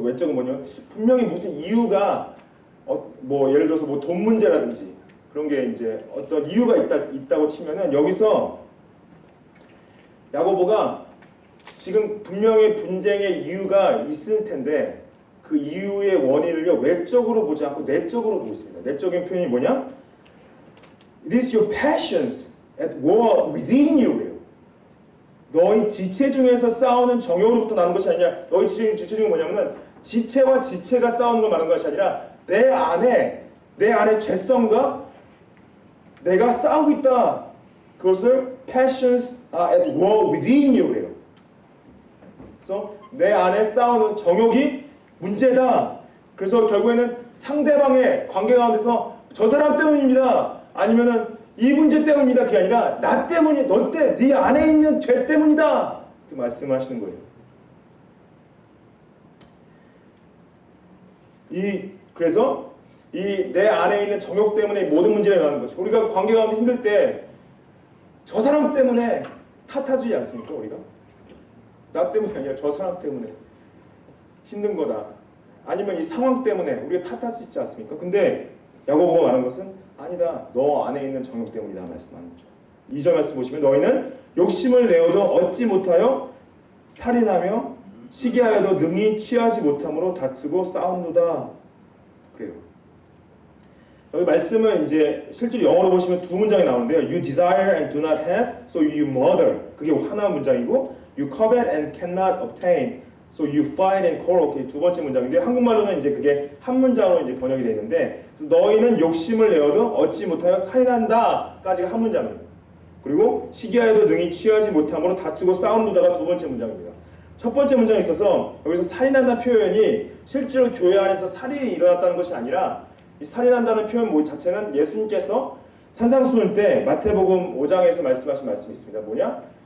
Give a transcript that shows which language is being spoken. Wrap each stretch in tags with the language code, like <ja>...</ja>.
<ko>외적은 뭐냐면 분명히 무슨 이유가 예를 들어서 돈 문제라든지 그런 게 이제 어떤 이유가 있다고 치면은 여기서 야고보가 지금 분명히 분쟁의 이유가 있을 텐데 그 이유의 원인을요 외적으로 보지 않고 내적으로 보고 있습니다. 내적인 표현이 뭐냐?</ko> <en>It is your passions at war within you.</en> <ko>너희 지체 중에서 싸우는 정욕으로부터 나는 것이 아니냐. 너희 지체 중에 뭐냐면은 지체와 지체가 싸우는 걸 말하는 것이 아니라 내 안에 죄성과 내가 싸우고 있다. 그것을</ko> <en>passions are at war within you</en> <ko>래요. 그래서 내 안에 싸우는 정욕이 문제다. 그래서 결국에는 상대방의 관계 가운데서 저 사람 때문입니다. 아니면은 이 문제 때문이다. 그게 아니라 나 때문이 네 안에 있는 죄 때문이다. 그 말씀하시는 거예요. 그래서 내 안에 있는 정욕 때문에 모든 문제가 나는 것이. 우리가 관계 가운데 힘들 때 저 사람 때문에 탓하지 않습니까? 우리가 나 때문이 아니라 저 사람 때문에 힘든 거다. 아니면 이 상황 때문에 우리가 탓할 수 있지 않습니까? 근데 야고보가 말하는 것은 아니다. 너 안에 있는 정욕 때문이다 말씀하는 거죠. 2절 말씀 보시면 너희는 욕심을 내어도 얻지 못하여 살인하며 시기하여도 능히 취하지 못함으로 다투고 싸우노다. 그래요. 여기 말씀은 이제 실제로 영어로 보시면 두 문장이 나오는데요.</ko> <en>You desire and do not have, so you murder.</en> <ko>그게 하나 문장이고</ko> <en>You covet and cannot obtain, So you fight and quarrel.</en> <ko>이렇게 두 번째 문장인데 한국말로는 이제 그게 한 문장으로 이제 번역이 되어 있는데 너희는 욕심을 내어도 얻지 못하여 살인한다까지가 한 문장입니다. 그리고 시기하여도 능히 취하지 못함으로 다투고 싸움도다가 두 번째 문장입니다. 첫 번째 문장에 있어서 여기서 살인한다는 표현이 실제로 교회 안에서 살인이 일어났다는 것이 아니라 이 살인한다는 표현 자체는 예수님께서 산상수훈 때 마태복음 5장에서 말씀하신 말씀이 있습니다. 뭐냐?</ko>